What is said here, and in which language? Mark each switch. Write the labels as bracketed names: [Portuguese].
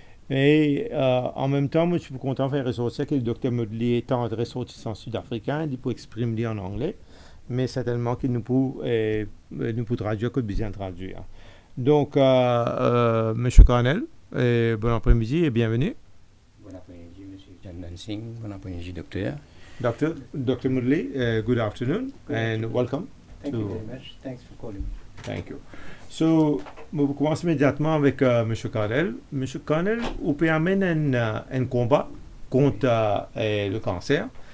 [French] Et en même temps, moi, je suis content de faire ressortir que le Dr Moodely est un ressortissant sud-africain, il peut exprimer en anglais, mais certainement qu'il nous peut traduire comme bien traduire. Donc, M. Carnel, bon après-midi et bienvenue. Bon après-midi, M. Chandan Singh. Bon après-midi, docteur. [English] Dr Moodely, good afternoon and welcome. Thank you very much. Thanks for calling. Thank you. [French] So, on va commencer immédiatement avec M. Carnel. M. Carnel, vous pouvez amener un combat contre le cancer.